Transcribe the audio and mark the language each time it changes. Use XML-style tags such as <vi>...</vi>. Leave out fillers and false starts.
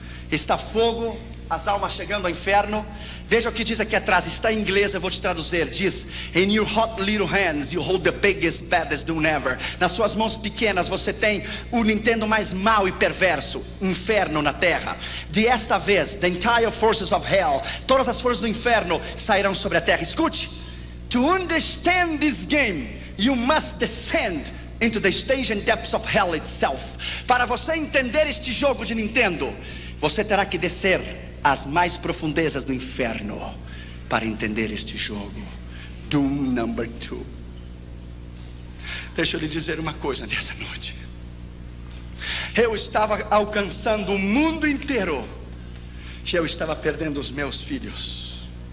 <pt>Está fogo, as almas chegando ao inferno. Veja o que diz aqui atrás, está em inglês, eu vou te traduzir.</pt> <en>Diz: In your hot little hands you hold the biggest, baddest doom ever.</en> <pt>Nas suas mãos pequenas você tem o Nintendo mais mau e perverso, inferno na terra. Desta vez,</pt> <en>the entire forces of hell,</en> <pt>todas as forças do inferno sairão sobre a terra.</pt> <en>Escute: To understand this game, you must descend into the stage and depths of hell itself.</en> <pt>Para você entender este jogo de Nintendo, você terá que descer às mais profundezas do inferno para entender este jogo. Doom Number 2. Deixa eu lhe dizer uma coisa nessa noite. Eu estava alcançando o mundo inteiro e eu estava perdendo os meus filhos.</pt>